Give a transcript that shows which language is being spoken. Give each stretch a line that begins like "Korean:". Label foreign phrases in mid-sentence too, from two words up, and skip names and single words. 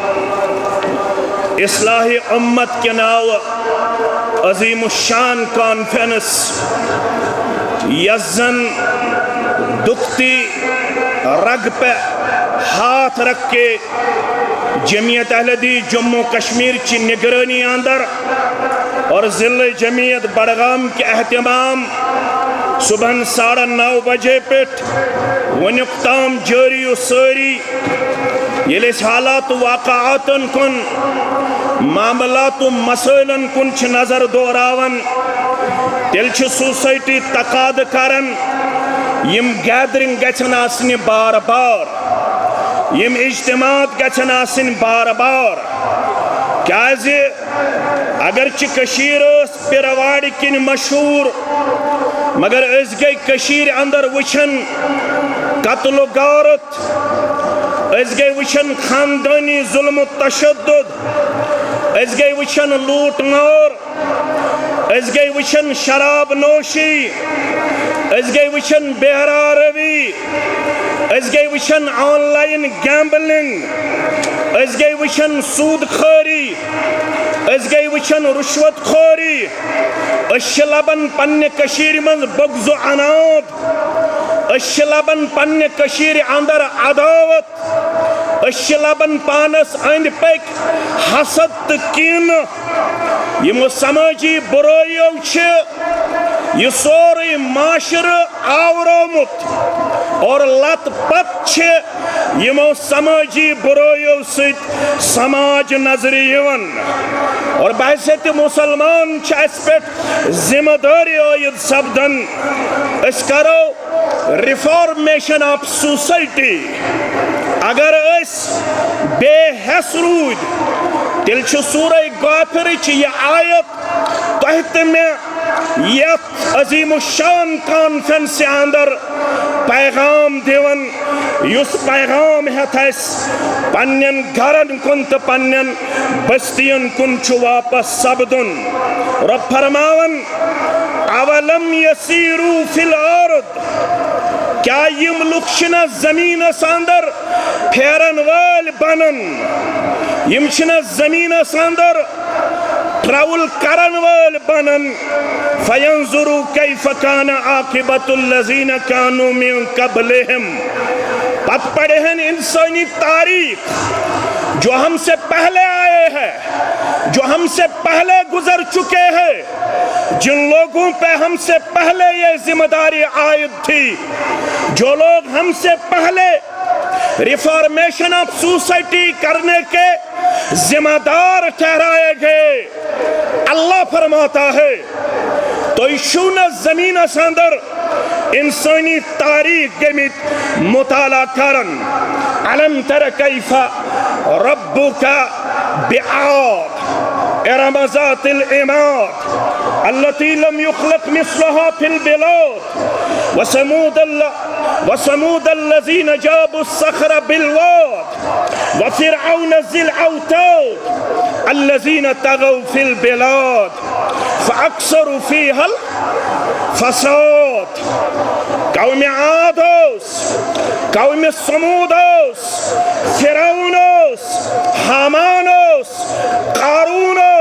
Kashmiri: اصلاح امت کے ناو عظیم الشان کانفرنس یزن
Urdu: دکھتی رگ پہ ہاتھ رکھ کے
Kashmiri: جمعیت اہل حدیث جموں کشمیر چی نگرانی اندر اور ضلع جمعیت بڑگام کے اہتمام صبح 9:30 بجے پیٹھ ونقتام جاری و ساری یلی حالات و واقعات کن معاملات و مسائل کن چھ نظر دوراون تیل چھ سوسائٹی تقاد کرن یم گیدرنگ گچن آسنی بار بار، یم اجتماعات گچن آسنی بار بار، کیازِ اگرچہ کشیر اس پیرواڑی کن مشہور مگر اس گئی کشیر اندر وچھن قتل و غارت، اس گئی وچھن خاندانی ظلم و تشدد، اس گئی وچھن لوٹ مار، اس گئی وچھن شراب نوشی، اس گئی وچھن بہرا روی، اس گئی وچھن
English: online gambling,
Kashmiri: اس گئی وچھن سود خوری، اس گئی وچھن رشوت خوری، اس لبن پنہ کشیر من بغض و عناد، اس لبن پنہ کشیر اندر عداوت، اس لبن پانس اند پک حسد تکین، یہ سماجی برائیو چھے یہ سوری معاشر آورامت اور لت پت چھے یہ سماجی برائیو ست سماج نظری یون اور بحثیت مسلمان چھے اس پیٹ ذمہ داری آید سبدن اس کرو
English: reformation of society
Kashmiri: اگر اس بے حس رود تیل چھو سورہ غافر چھ یہ آیت تحت میں یت عظیم الشان کانفرنس اندر پیغام دیون یس پیغام ہے اس پنین گھرن کن تو پنین بستین کن چھو واپس سبدن رب فرماون
Arabic: اولم یسیرو فی الارض
Kashmiri: کیا یم لکشنا زمین ساندر پھیرن وال بنن یم چھنا زمین ساندر ٹراول کرن وال بنن
Arabic: فینظروا کیف کان عاقبۃ الذین کانوا من قبلہم
Urdu: پت پڑھے ہیں انسانی تاریخ جو ہم سے پہلے آئے ہیں جو ہم سے پہلے گزر چکے ہیں جن لوگوں پہ ہم سے پہلے یہ ذمہ داری عائد تھی جو لوگ ہم سے پہلے
English: reformation of society
Urdu: کرنے کے ذمہ دار ٹھہرائے گئے اللہ فرماتا ہے
Kashmiri: تو شون زمین اندر انسانی تاریخ گمت مطالعہ کرن
Arabic: علم تر کیف ربک بعاد ارم ذات العماد التي لم يخلق مثلها في البلاد وثمود الذين جابوا الصخر بالواد وفرعون ذي الاوتاد الذين طغوا في البلاد فاكثروا فيها الفساد
Kashmiri: قوم عاد قوم ثمود
Arabic: فرعون حامان قارون